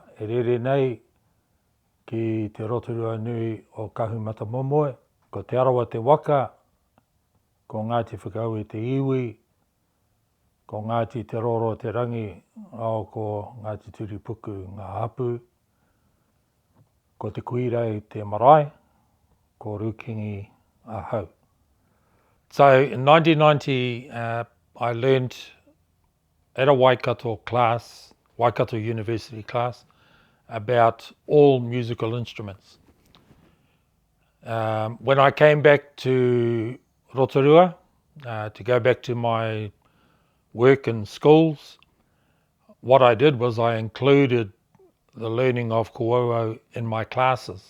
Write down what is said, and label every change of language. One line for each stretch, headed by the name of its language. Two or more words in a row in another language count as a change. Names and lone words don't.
Māori: e rere nei ki te rotorua nui o Kahumata Momoe, ko te arawa te waka, ko Ngāti Whakau i te iwi, ko Ngāti te roro te rangi, ao ko Ngāti Turipuku ngā hapu, ko te Kuirau te Marae, ko Rukingi Hau.
English: So in 1990, I learned at a Waikato class, Waikato University class, about all musical instruments. When I came back to Rotorua, to go back to my work in schools, what I did was I included the learning of Kōauau in my classes.